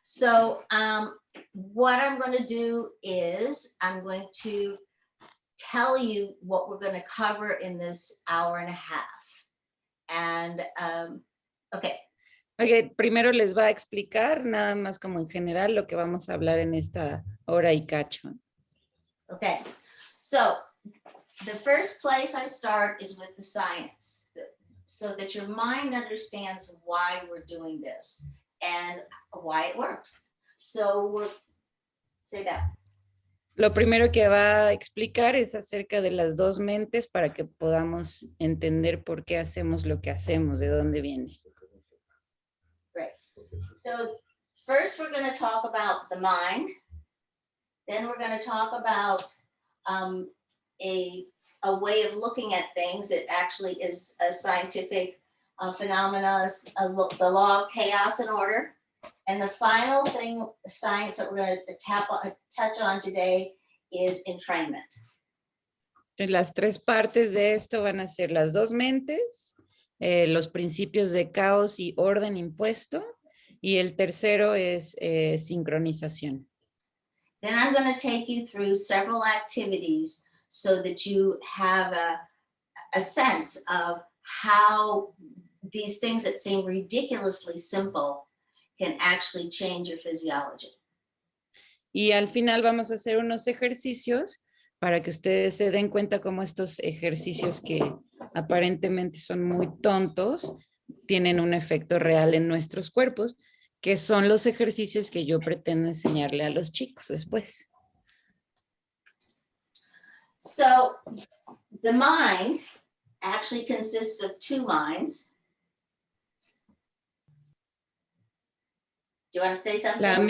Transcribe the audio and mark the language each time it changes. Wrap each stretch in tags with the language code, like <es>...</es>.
<en>So what I'm going to do is I'm going to tell you what we're going to cover in this hour and a half. And okay.</en> <es>Okay, primero les va a explicar nada más como en general lo que vamos a hablar en esta hora y cacho.</es> <en>Okay, so the first place I start is with the science, so that your mind understands why we're doing this and why it works. So say that.</en> <es>Lo primero que va a explicar es acerca de las dos mentes para que podamos entender por qué hacemos lo que hacemos, de dónde viene.</es> <en>Right. So first we're going to talk about the mind. Then we're going to talk about a way of looking at things. It actually is a scientific phenomena, the law of chaos and order. And the final thing, science that we're going to touch on today is entrainment.</en> <es>Entonces, las tres partes de esto van a ser las dos mentes, los principios de caos y orden impuesto, y el tercero es sincronización.</es> <en>Then I'm going to take you through several activities so that you have a sense of how these things that seem ridiculously simple can actually change your physiology.</en> <es>Y al final vamos a hacer unos ejercicios para que ustedes se den cuenta cómo estos ejercicios que aparentemente son muy tontos tienen un efecto real en nuestros cuerpos, que son los ejercicios que yo pretendo enseñarle a los chicos después.</es> <en>So the mind actually consists of two minds. Do you want to say something?</en>